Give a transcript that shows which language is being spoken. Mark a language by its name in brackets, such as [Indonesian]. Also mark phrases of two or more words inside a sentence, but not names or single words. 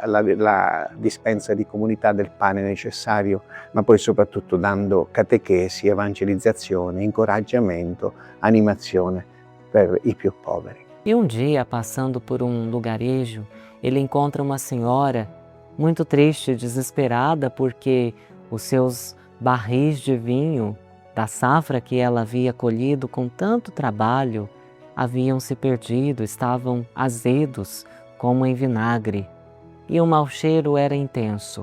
[Italian] la dispensa di comunità del pane necessario, ma poi soprattutto dando catechesi, evangelizzazione, incoraggiamento, animazione per i più poveri. [Portuguese] E um dia, passando por um lugarejo, ele encontra uma senhora muito triste, desesperada, porque os seus barris de vinho da safra que ela havia colhido com tanto trabalho haviam se perdido, estavam azedos como em vinagre, e o mau cheiro era intenso.